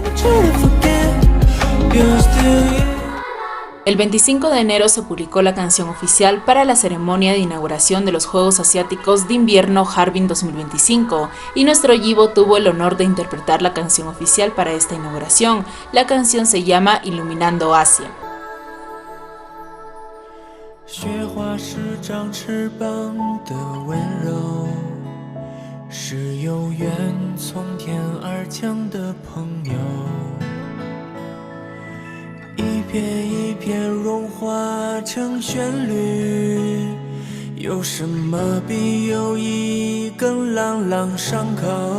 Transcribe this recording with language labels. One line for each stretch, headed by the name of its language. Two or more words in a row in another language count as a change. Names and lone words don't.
Spanish: El 25 de enero se publicó la canción oficial para la ceremonia de inauguración de los Juegos Asiáticos de Invierno Harbin 2025 y nuestro Yibo tuvo el honor de interpretar la canción oficial para esta inauguración. La canción se llama Iluminando Asia.
Chinese: 一片一片融化成旋律，有什么比友谊更朗朗上口？